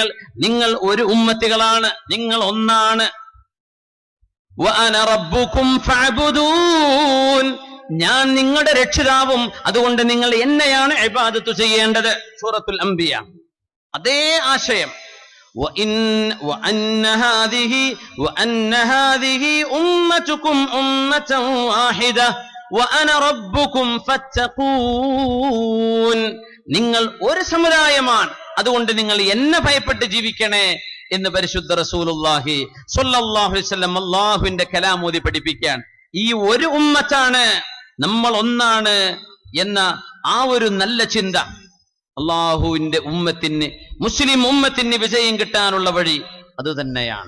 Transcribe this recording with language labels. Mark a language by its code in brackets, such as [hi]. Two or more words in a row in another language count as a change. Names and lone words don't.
[ml] നിങ്ങൾ ഒരു ഉമ്മത്തികളാണ്, നിങ്ങൾ ഒന്നാണ്. [ar] وأنا ربكم فاعبدون, [ml] ഞാൻ നിങ്ങളുടെ രക്ഷിതാവും, അതുകൊണ്ട് നിങ്ങൾ എന്നെയാണ് ഇബാദത്ത് ചെയ്യേണ്ടത്. സൂറത്തുൽ അംബിയ അതേ ആശയം. [ar] وأن هذه أمتكم أمة واحدة وأنا ربكم فاتقون. [ml] നിങ്ങൾ ഒരു സമുദായമാണ്, അതുകൊണ്ട് നിങ്ങൾ എന്നെ ഭയപ്പെട്ട് ജീവിക്കണേ എന്ന് പരിശുദ്ധ [ar] رسول الله صلى الله عليه وسلم [ml] അല്ലാഹുവിന്റെ കലാം ഓതി പഠിപ്പിക്കാൻ. ഈ ഒരു ഉമ്മത്താണ്, നമ്മൾ ഒന്നാണ് എന്ന ആ ഒരു നല്ല ചിന്ത അള്ളാഹുവിന്റെ ഉമ്മത്തിന്, മുസ്ലിം ഉമ്മത്തിന് വിജയം കിട്ടാനുള്ള വഴി അത് തന്നെയാണ്.